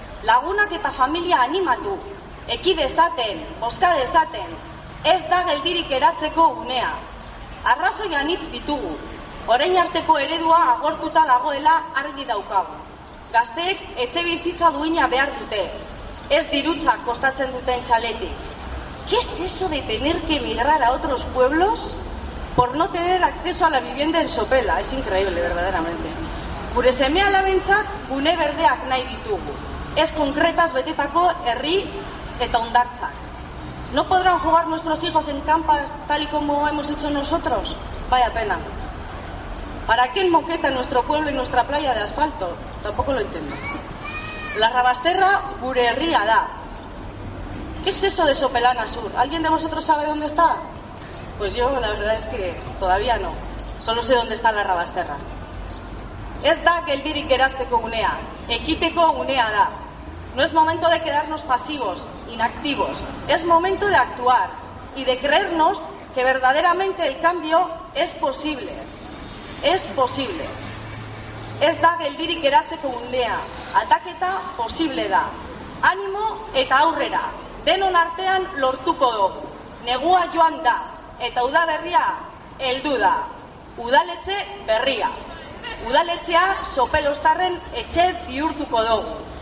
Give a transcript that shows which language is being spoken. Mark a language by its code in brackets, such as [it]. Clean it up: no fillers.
[eu] Lagunak eta familia animatu, eki dezaten, bozka dezaten, ez da geldirik eratzeko unea. Arrazoi anitz ditugu, orain arteko eredua agortuta dagoela argi daukagu. Gazteek etxe bizitza duina behar dute, ez dirutza kostatzen duten txaletik. [es] ¿Qué es eso de tener que emigrar a otros pueblos por no tener acceso a la vivienda en Sopela? Es increíble, verdaderamente. [eu] Gure seme alabentzat gune berdeak nahi ditugu. Ez konkretas betetako herri eta hondartzak. [es] ¿No podrán jugar nuestros hijos en campas tal y como hemos hecho nosotros? Vaya pena. ¿Para qué enmoqueta nuestro pueblo y nuestra playa de asfalto? Tampoco lo entiendo. [eu] La Rabasterra gure herria da. [es] ¿Qué es eso de Sopelana Sur? ¿Alguien de vosotros sabe dónde está? Pues yo la verdad es que todavía no. Solo sé dónde está la Rabasterra. [eu] Ez da geldirik geratzeko unea, ekiteko unea da. [es] No es momento de quedarnos pasivos, inactivos. Es momento de actuar y de creernos que verdaderamente el cambio es posible. Es posible. [eu] Ez da geldirik geratzeko unea, aldaketa posible da. Animo eta aurrera, denon artean lortuko dugu. Negua joan da, eta udaberria heldu da. Udaletxe berria. Udaletxea Sopelostarren etxe bihurtuko dugu.